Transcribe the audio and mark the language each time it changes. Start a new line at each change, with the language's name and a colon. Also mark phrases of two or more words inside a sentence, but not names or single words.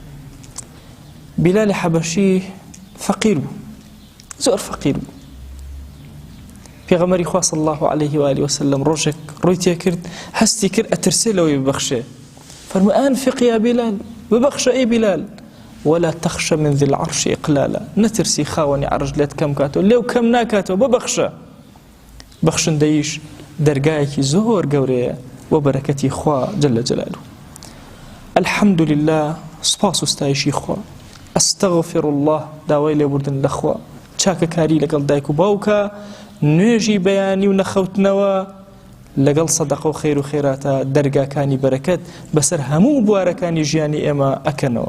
Central Kurdish: بیلالی حەبەشی فەقیر بوو، زۆر فەقیر بوو. پێغەمبەری خوا
Arabic: صلی الله عليه و آله وسلم
Central Kurdish: ڕۆژێک ڕووی تێ کرد، هەستی کرد ئەترسێ لەوەی ببەخشێ. فەرمووی
Arabic: ئەنفق یا بیلال،
Central Kurdish: ببەخشە ئەی بیلال،
Arabic: ولا تخشى من ذي العرش إقلالا،
Central Kurdish: نترسي خاوني عرج لێت کەم کاتەوە، لێو کەم ناکاتەوە، ببەخشە. بەخشندەیش دەرگایەکی زۆر گەورەیە بۆ بەرەکەتی خوا
Arabic: جل جلاله. الحمد لله،
Central Kurdish: سپاس و ستایشی خوا.
Arabic: ئەستەغفر الله،
Central Kurdish: داوای لێبوردن لە خوا. چاکەکاری لەگەڵ دایک و باوکە، نوێژی بەیانی و نەخەوتنەوە، لەگەڵ سەدەقە و خێر و خێراتە دەرگاکانی بەرەکەت بەسەر هەموو بوارەکانی ژیانی ئێمە ئەکەنەوە.